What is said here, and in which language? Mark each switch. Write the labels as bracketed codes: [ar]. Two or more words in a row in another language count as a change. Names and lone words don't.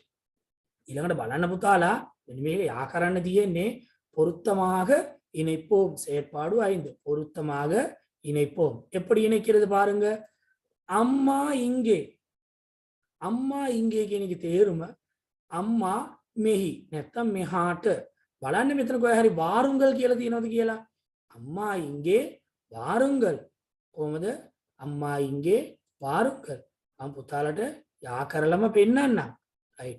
[si] ඊළඟට බලන්න පුතාලා මෙන්න මේක යා කරන්න තියෙන්නේ [ta] பொருத்தமாக இணைப்போம் செயற்பாடு 5. [si] பொருத்தமாக இணைப்போம். எப்படி இணைக்கிறது பாருங்க. [ta] அம்மா இங்கே. அம்மா இங்கே [si] කියන එකේ තේරුම අම්මා මෙහි නැත්තම් මෙහාට. බලන්න මෙතන කොහේ හරි වාරුංගල් කියලා තියෙනවද කියලා. [ta] அம்மா இங்கே வாருங்கள். කොහමද? அம்மா இங்கே வாருங்கள். [si] මම පුතාලට යා කරලම පෙන්නන්නම්. රයිට්.